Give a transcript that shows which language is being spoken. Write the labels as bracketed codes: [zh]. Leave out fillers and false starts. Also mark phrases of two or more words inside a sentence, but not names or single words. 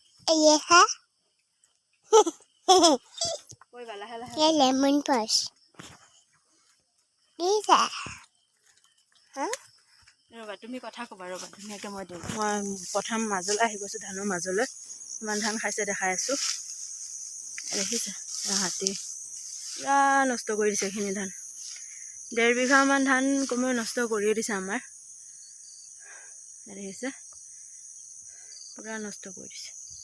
[hi] ये है कोई वाला है ये लेमन पस ये है हाँ [as] ৰবা তুমি কথা ক'বা ৰবা ধুনীয়াকৈ মই দিম মই প্ৰথম মাজলৈ আহি গৈছোঁ ধানৰ মাজলৈ ইমান ধান খাইছে দেখাই আছোঁ দেখিছে হাতী পুৰা নষ্ট কৰি দিছে এইখিনি ধান 1.5 বিঘামান ধান কমেও নষ্ট কৰিয়ে দিছে আমাৰ দেখিছে পুৰা নষ্ট কৰি দিছে